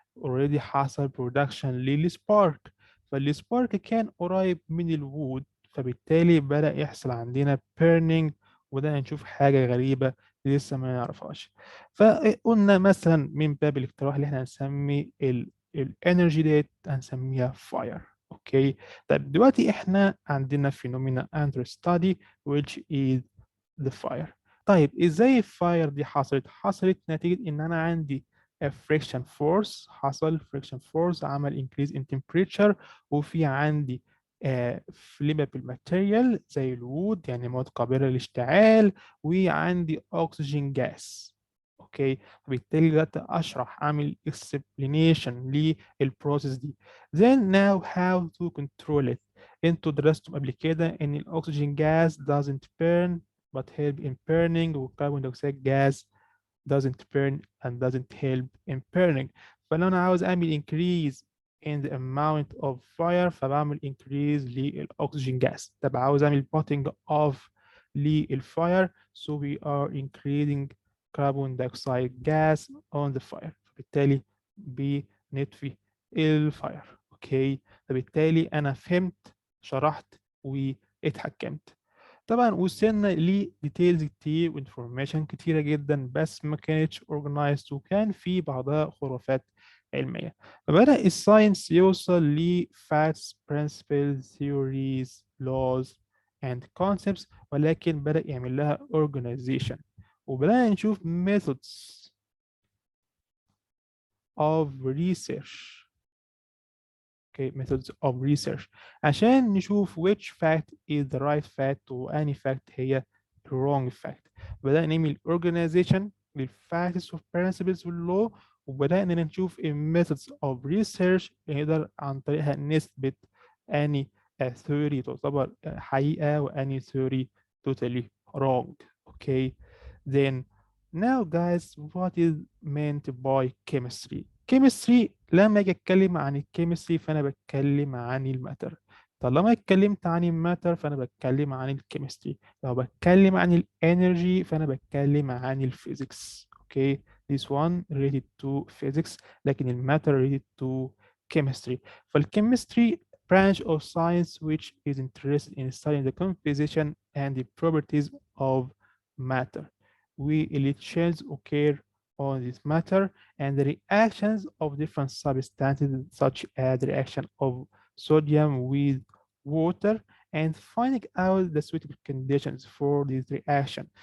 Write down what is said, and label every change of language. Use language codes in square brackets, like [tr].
[ar] already حصل production للسبارك، فالسبارك كان قريب من الوود، فبالتالي بدأ يحصل عندنا burning، وبدأنا نشوف حاجة غريبة لسه ما نعرفهاش. فقلنا مثلا من باب الاقتراح اللي احنا هنسمي الانرجي ديت هنسميها fire. اوكي، طيب دلوقتي احنا عندنا [en] phenomena under study which is the fire. [ar] طيب ازاي الفاير دي حصلت نتيجة ان انا عندي a friction force، حصل friction force عمل [en] increase in temperature، [ar] وفي عندي flammable material زي الوود يعني مواد قابلة للاشتعال، وعندي oxygen gas. اوكي، فبالتالي بدأت اشرح اعمل explanation للبروسيس دي. [en] then now how to control it. [ar] انتوا درستم قبل كده ان الاكسجين [en] gas doesn't burn but help in burning، [ar] والكربون دايوكسيد [en] gas doesn't burn and doesn't help in burning. [ar] فلو أنا عاوز أعمل [en] increase in the amount of fire فبعمل increase للأكسجين gas. [ar] طب عاوز أعمل [en] putting off للفire so we are increasing carbon dioxide gas on the fire، [ar] فبالتالي بنطفي الفاير. اوكي، فبالتالي أنا فهمت، شرحت، واتحكمت. طبعا وصلنا لديتيلز كتير وانفورميشن كتيرة جدا، بس ما كانتش organized وكان في بعضها خرافات علمية. فبدأ الساينس يوصل ل [en] facts, principles, theories, laws and concepts، [ar] ولكن بدأ يعمل لها organization، وبدأنا نشوف [en] methods of research. Okay, methods of research [ar] عشان نشوف [en] which fact is the right fact وأني fact هي the wrong fact. [ar] بدأنا نعمل organization للfacts والprinciples والlaw، وبدأنا نشوف [en] methods of research [ar] نقدر عن طريقها نثبت أني theory تعتبر حقيقة وأني [en] theory totally wrong. Okay, then now guys, what is meant by chemistry? [ar] chemistry لما اجي اتكلم عن الكيمستري فانا بتكلم عن الماتر. طالما اتكلمت عن الماتر فانا بتكلم عن الكيمستري. لو بتكلم عن الانرجي فانا بتكلم عن الفيزيكس. [en] okay, this one related to physics، [ar] لكن الماتر [en] related to chemistry. فالchemistry branch of science which is interested in studying the composition and the properties of matter. Elections occur on this matter and the reactions of different substances such as the reaction of sodium with water, and finding out the suitable conditions for this reaction.